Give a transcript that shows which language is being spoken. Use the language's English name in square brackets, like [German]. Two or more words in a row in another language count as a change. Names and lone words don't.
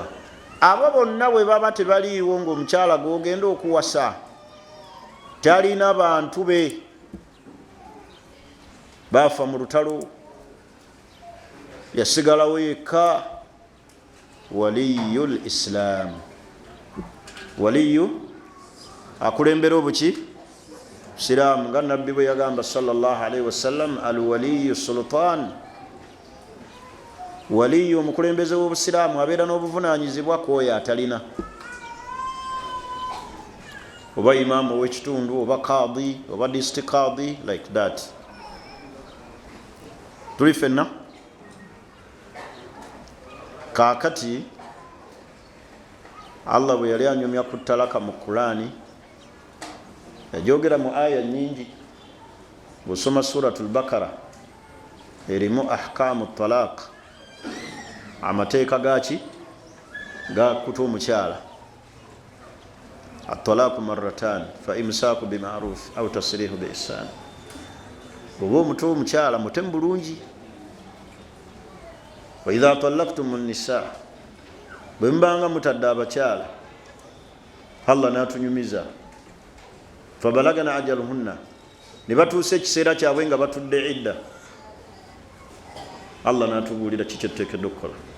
[Ganda] Abo bonna bwe baba tebaliiwo ng'omukyala gw'ogenda okuwasa talina bantu be baafa mu lutalo yasigalawo yekka, [Arabic] ولي الإسلام, [Ganda] waliyu akulembera obuki siraamu nga nabbi bwe yagamba [Arabic] صلى الله عليه وسلم الولي سلطان. [Ganda] Waliyu omukulembeze w'obusiraamu abeera n'obuvunanyizibwa kwoyo atalina, oba imaamu ow'ekitundu oba qadi oba district qadi [English] like that. [Ganda] Tuli fenna kaakati Allah bwe yali anyumya ku talaka mu Qur'ani yajogera mu aya nyingi. Bw'osoma suratul Bakara erimu [Arabic] أحكام الطلاق, [Ganda] amateeka gaki gakuta omukyala. [Arabic] الطلاق مرتان فإمساك بمعروف أو تسريح بإحسان. [Ganda] Bw'oba omuto omukyala mutemu bulungi. [Arabic] وإذا طلقتم النساء, [Ganda] bwe mbanga mutadde abakyala Allah n'atunyumiza [Arabic] فبلغن أجلهن, [Ganda] ne batuusa ekiseera kyabwe nga batudde idda, Allah n'atubuulira kiki tuteekedde okukola.